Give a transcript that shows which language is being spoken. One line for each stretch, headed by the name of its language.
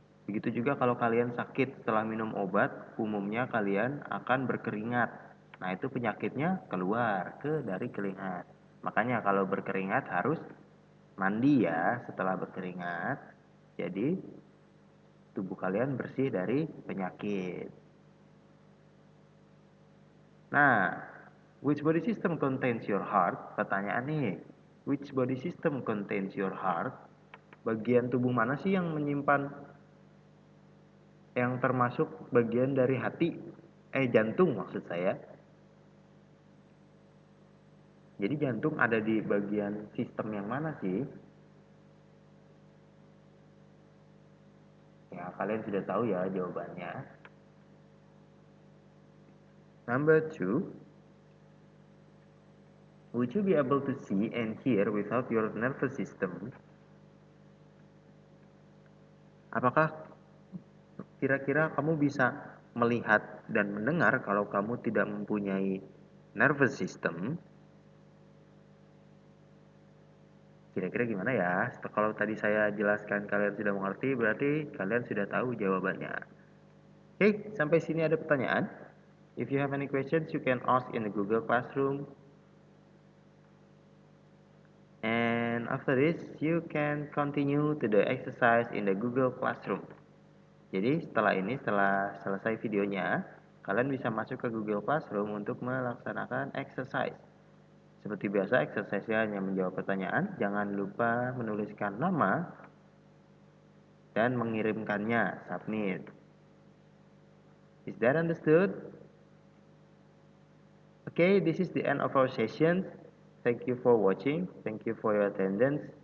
Indonesian: Begitu juga kalau kalian sakit setelah minum obat, umumnya kalian akan berkeringat. Nah, itu penyakitnya keluar dari keringat. Makanya kalau berkeringat harus mandi ya setelah berkeringat. Jadi tubuh kalian bersih dari penyakit.
English: Nah, which body system contains your heart?
Indonesian: Pertanyaan nih,
English: which body system contains your heart?
Indonesian: Bagian tubuh mana sih yang menyimpan, yang termasuk bagian dari hati? Jantung maksud saya. Jadi jantung ada di bagian sistem yang mana sih? Ya, kalian sudah tahu ya jawabannya.
English: Number 2, would you be able to see and hear without your nervous system?
Indonesian: Apakah kira-kira kamu bisa melihat dan mendengar kalau kamu tidak mempunyai nervous system? Kira-kira gimana ya? Kalau tadi saya jelaskan kalian sudah mengerti, berarti kalian sudah tahu jawabannya. Oke, sampai sini ada pertanyaan?
English: If you have any questions, you can ask in the Google Classroom. And after this, you can continue to the exercise in the Google Classroom.
Indonesian: Jadi setelah ini, setelah selesai videonya, kalian bisa masuk ke Google Classroom untuk melaksanakan exercise. Seperti biasa, exercise-nya hanya menjawab pertanyaan. Jangan lupa menuliskan nama dan mengirimkannya, submit.
English: Is that understood? Okay, this is the end of our session. Thank you for watching. Thank you for your attendance.